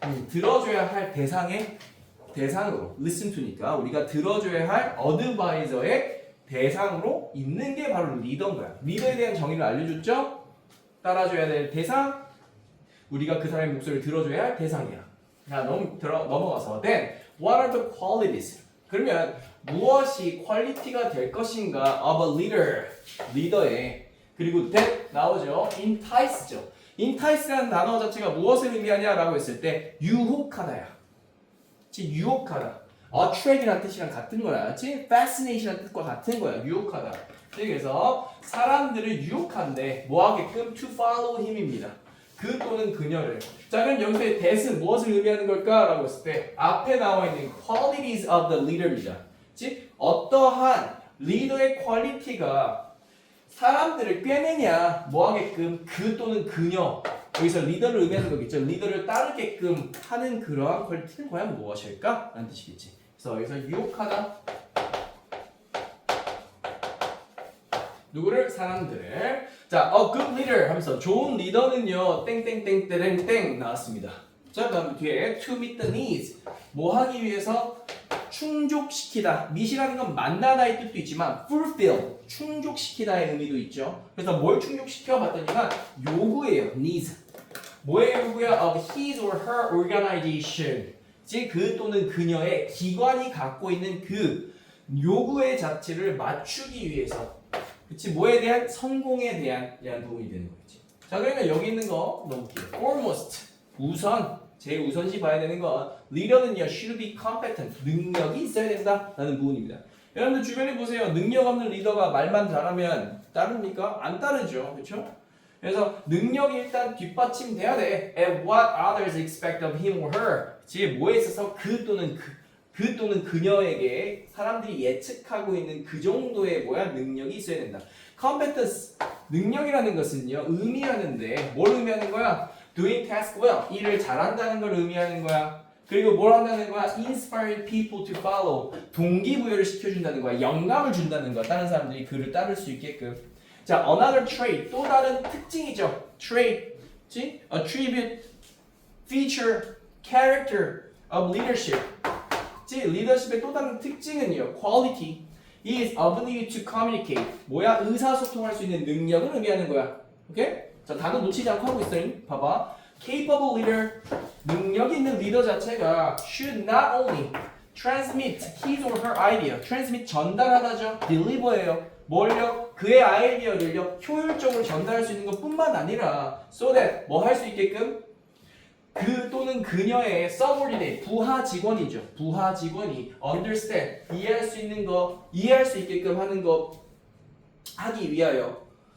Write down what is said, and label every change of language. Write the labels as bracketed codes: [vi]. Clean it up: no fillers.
[ko] 들어줘야 할 대상으로 [en] listen to [ko] 니까 우리가 들어줘야 할 어드바이저의 대상으로 있는 게 바로 리더인 거야. 리더에 대한 정의를 알려줬죠? 따라줘야 될 대상, 우리가 그 사람의 목소리를 들어줘야 할 대상이야. 자, 넘어가서 [en] then what are the qualities? [ko] 그러면 무엇이 퀄리티가 될 것인가 [en] of a leader, [ko] 리더의. 그리고 that 나오죠. entice죠. entice라는 단어 자체가 무엇을 의미하냐라고 했을 때 유혹하다야. 즉 유혹하다. attract이라는 뜻이랑 같은 거야. 즉 fascination이라는 뜻과 같은 거야. 유혹하다. 그래서 사람들을 유혹한데 뭐 하게끔 [en] to follow him [ko] 입니다. 그 또는 그녀를. 자, 그럼 여기서의 that은 무엇을 의미하는 걸까라고 했을 때 앞에 나와 있는 [en] qualities of the leader [ko] 입니다. 즉 어떠한 리더의 퀄리티가 사람들을 꿰매냐 뭐 하게끔 그 또는 그녀. 여기서 리더를 의미하는 거겠죠. 리더를 따르게끔 하는 그러한 퀄리티는 과연 무엇일까? 라는 뜻이겠지. 그래서 여기서 유혹하다. 누구를? 사람들을. 자, good leader 하면서 좋은 리더는요. 땡땡땡땡땡 나왔습니다. 자, 그다음 뒤에 [en] to meet the needs. [ko] 뭐 하기 위해서? 충족시키다. meet이라는 건 만나다의 뜻도 있지만 fulfill, 충족시키다의 의미도 있죠. 그래서 뭘 충족시켜 봤더니만 요구예요. needs. 뭐의 요구야? [en] of his or her organization. [ko] 즉 그 또는 그녀의 기관이 갖고 있는 그 요구의 자체를 맞추기 위해서. 그치? 뭐에 대한? 성공에 대한 도움이 되는 거겠지. 자, 그러면 여기 있는 거 넘길게요. foremost, 우선, 제우선시 봐야 되는 건 리더는요, [en] should be competent, [ko] 능력이 있어야 된다 라는 부분입니다. 여러분들 주변에 보세요. 능력 없는 리더가 말만 잘하면 따릅니까? 안 따르죠. 그렇죠? 그래서 능력이 일단 뒷받침돼야 돼. [en] And what others expect of him or her. [ko] 즉 뭐에 있어서 그 또는 그녀에게 사람들이 예측하고 있는 그 정도의 능력이 있어야 된다. competence, 능력이라는 것은요, 의미하는데 뭘 의미하는 거야? [en] doing task well, [ko] 일을 잘한다는 걸 의미하는 거야. 그리고 뭘 한다는 거야? [en] inspiring people to follow, [ko] 동기부여를 시켜준다는 거야. 영감을 준다는 거야. 다른 사람들이 그를 따를 수 있게끔. 자, [en] another trait, [ko] 또 다른 특징이죠. [en] trait, attribute, feature, character of leadership. [ko] 리더십의 또 다른 특징은요. [en] quality is ability to communicate. [ko] 뭐야? 의사소통할 수 있는 능력을 의미하는 거야. 오케이? 자, 단어 놓치지 않고 하고 있어요. 봐봐. [en] capable leader, [ko] 능력 있는 리더 자체가 [en] should not only transmit his or her idea. [ko] transmit 전달하다죠. deliver예요. 뭘요? 그의 아이디어를요 효율적으로 전달할 수 있는 것뿐만 아니라 [en] so that [ko] 뭐 할 수 있게끔 그 또는 그녀의 subordinate 부하 직원이죠. 부하 직원이 understand 이해할 수 있는 거 이해할 수 있게끔 하는 거 하기 위하여.